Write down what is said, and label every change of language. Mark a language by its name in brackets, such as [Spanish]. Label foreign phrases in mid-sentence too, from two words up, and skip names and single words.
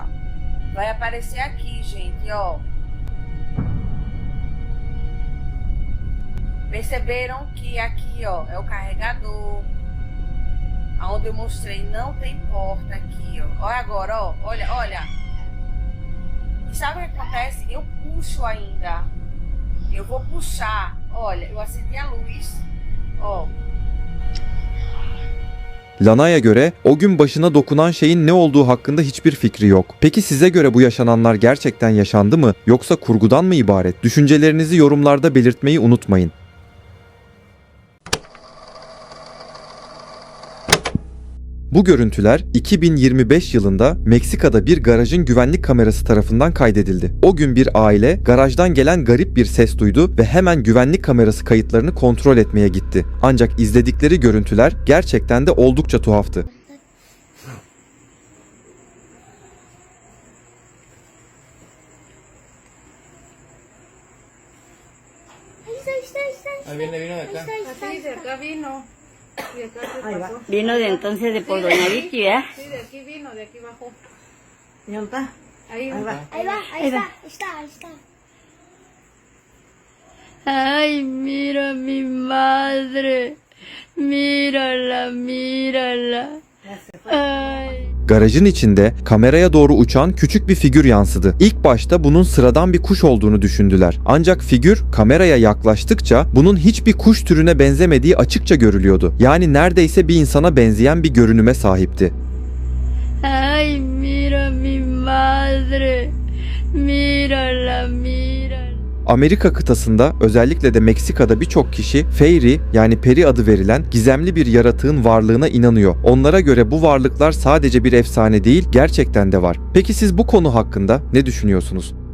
[Portuguese] Vai aparecer aqui, gente, ó. Perceberam que aqui, ó, é o carregador. Aonde eu mostrei não tem porta aqui, ó. Olha agora, ó. Olha, olha. E sabe o que acontece? Eu puxo ainda. Eu vou puxar. Olha, eu acendi a luz. Ó. [Turkish] Lana'ya göre o gün başına dokunan şeyin ne olduğu hakkında hiçbir fikri yok. Peki size göre bu yaşananlar gerçekten yaşandı mı yoksa kurgudan mı ibaret? Düşüncelerinizi yorumlarda belirtmeyi unutmayın. Bu görüntüler 2025 yılında Meksika'da bir garajın güvenlik kamerası tarafından kaydedildi. O gün bir aile garajdan gelen garip bir ses duydu ve hemen güvenlik kamerası kayıtlarını kontrol etmeye gitti. Ancak izledikleri görüntüler gerçekten de oldukça tuhaftı. [Spanish] Ahí viene de acá. Sí, de acá vino. Y acá se pasó. Vino de entonces de por Doña Vicky, ¿verdad? Sí, de aquí vino, de aquí bajó. ¿Y dónde está? Ahí va. Ahí va, ahí está, ahí está, ahí está. Ay, mira mi madre. Mírala, mírala. Ay. [Turkish] Garajın içinde kameraya doğru uçan küçük bir figür yansıdı. İlk başta bunun sıradan bir kuş olduğunu düşündüler. Ancak figür kameraya yaklaştıkça bunun hiçbir kuş türüne benzemediği açıkça görülüyordu. Yani neredeyse bir insana benzeyen bir görünüme sahipti. [Spanish] Ay, mira mi madre. Mírala, mírala. [Turkish] Amerika kıtasında özellikle de Meksika'da birçok kişi fairy yani peri adı verilen gizemli bir yaratığın varlığına inanıyor. Onlara göre bu varlıklar sadece bir efsane değil, gerçekten de var. Peki siz bu konu hakkında ne düşünüyorsunuz?